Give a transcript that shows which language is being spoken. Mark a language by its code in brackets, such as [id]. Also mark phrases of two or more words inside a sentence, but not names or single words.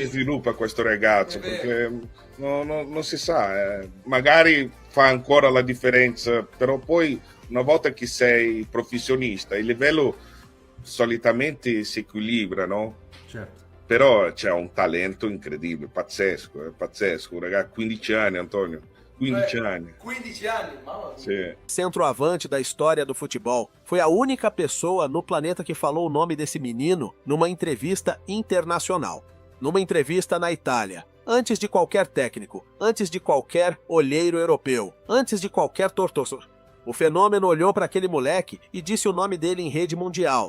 [it] sviluppa questo ragazzo, perché non si sa, magari fa ancora la differenza, però poi una volta che sei professionista, il livello solitamente si equilibra, no? Certo. Però c'è un talento incredibile, pazzesco, è pazzesco, un ragazzo, 15 anni Antonio, 15 anni. 15 anni, mamma mia. Sì. [pt] Centroavante da história do futebol, foi a única pessoa no planeta que falou o nome desse menino numa entrevista internacional. Numa entrevista na Itália, antes de qualquer técnico, antes de qualquer olheiro europeu, antes de qualquer torcedor. O fenômeno olhou para aquele moleque e disse o nome dele em rede mundial.